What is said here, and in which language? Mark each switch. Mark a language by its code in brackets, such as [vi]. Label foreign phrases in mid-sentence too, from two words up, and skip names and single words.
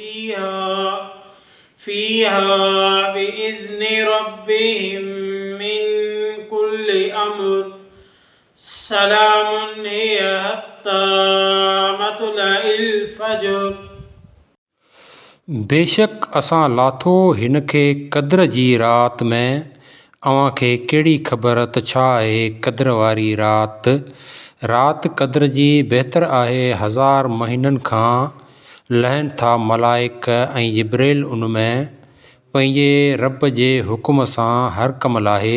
[ar] فيها بإذن ربهم من كل أمر سلام هي حتى مطلع الفجر. [sd] बेशक असां लाथो हिन खे क़द्र जी राति में, अव्हां खे कहिड़ी ख़बर त छा आहे क़द्र वारी राति। राति क़द्र जी बहितर आहे हज़ार महीननि खां। लहनि था मलाइक ऐं जिब्रील उन में पंहिंजे रब जे हुकुम सां हर कम लाइ।